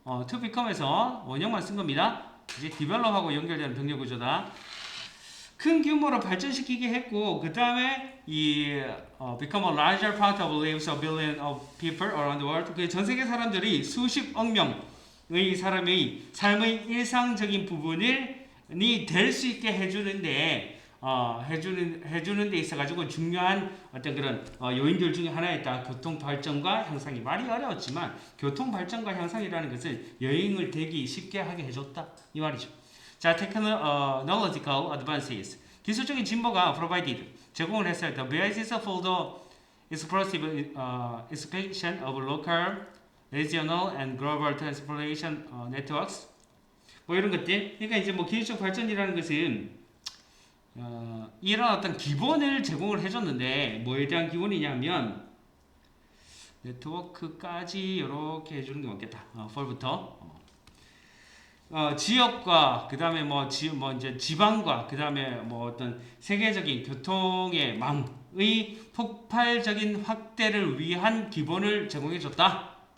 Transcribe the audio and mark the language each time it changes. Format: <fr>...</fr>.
<ko>to become에서 원형만 쓴 겁니다. 이제 develop하고 연결되는 병렬 구조다. 큰 규모로 발전시키게 했고 그 다음에</ko> <en>become a larger part of lives of billions of people around the world.</en> <ko>그 전 세계 사람들이 수십억 명의 사람의 삶의 일상적인 부분이 될 수 있게 해주는데 해주는 데 있어가지고 중요한 어떤 그런 요인들 중에 하나였다. 교통 발전과 향상이. 말이 어려웠지만 교통 발전과 향상이라는 것은 여행을 되기 쉽게 하게 해줬다 이 말이죠.</ko> <en>자, technological advances.</en> <ko>기술적인 진보가</ko> <en>provided.</en> <ko>제공을 했어요.</ko> <en>The basis for the explosive expansion of local, regional, and global transportation networks.</en> <ko>뭐 이런 것들. 그러니까 이제 뭐 기술적 발전이라는 것은 이런 어떤 기본을 제공을 해줬는데 뭐에 대한 기본이냐면 네트워크까지 이렇게 해주는 게 맞겠다. for부터. 지역과 그 다음에 이제 지방과 그 다음에 뭐 어떤 세계적인 교통의 망의 폭발적인 확대를 위한 기본을 제공해줬다.</ko>